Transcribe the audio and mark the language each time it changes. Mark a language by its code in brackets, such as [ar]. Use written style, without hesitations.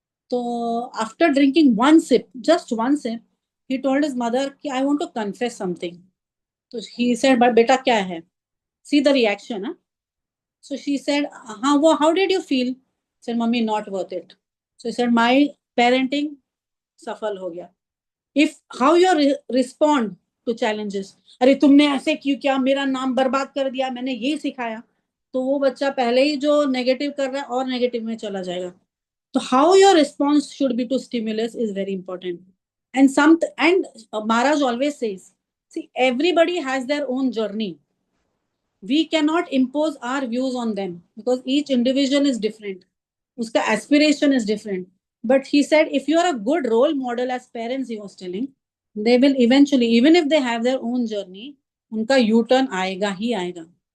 [en] So after drinking one sip, just one sip, he told his mother कि I want to confess something. So he said, but [hi] beta क्या है? [en] See the reaction, huh? So she said, how did you feel? He said, Mummy, not worth it. So he said, my parenting [hi] सफल हो गया. [en] If how you respond to challenges, [hi] अरे तुमने ऐसे क्यों किया, मेरा नाम बर्बाद कर दिया, मैंने ये सिखाया, तो वो बच्चा पहले ही जो नेगेटिव कर रहा है और नेगेटिव में चला जाएगा. [en] So how your response should be to stimulus is very important. And Maharaj always says, see, everybody has their own journey. We cannot impose our views on them because each individual is different. [hi] Uska [en] aspiration is different. But he said, if you are a good role model as parents, he was telling, they will eventually, even if they have their own journey, [hi] unka U-turn aayega hi aayega.